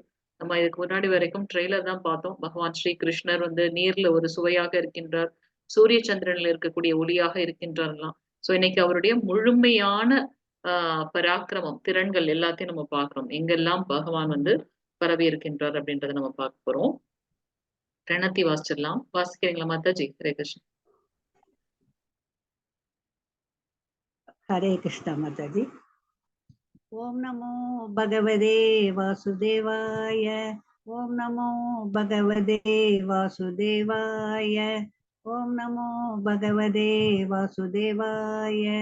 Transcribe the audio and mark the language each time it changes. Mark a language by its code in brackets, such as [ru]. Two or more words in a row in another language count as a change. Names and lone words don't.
[ta] நம்ம இதுக்கு முன்னாடி வரைக்கும் ட்ரெய்லர் தான் பார்த்தோம். பகவான் ஸ்ரீ கிருஷ்ணர் நீர்ல ஒரு சுவையாக இருக்கின்றார், சூரிய சந்திரன்ல இருக்கக்கூடிய ஒளியாக இருக்கின்றார்லாம். சோ இன்னைக்கு அவருடைய முழுமையான பராக்கிரமம், திறன்கள் எல்லாத்தையும் நம்ம பார்க்கிறோம். எங்கெல்லாம் பகவான் பரவி இருக்கின்றார் அப்படின்றத நம்ம பார்க்க போறோம். பிரணத்தி வாசிச்சிடலாம். வாசிக்கிறீங்களா மாதாஜி? ஹரே கிருஷ்ணா. [hi] हरे कृष्ण माताजी. [sa] ॐ नमो भगवते वासुदेवाय. ॐ नमो भगवते वासुदेवाय. ॐ नमो भगवते वासुदेवाय.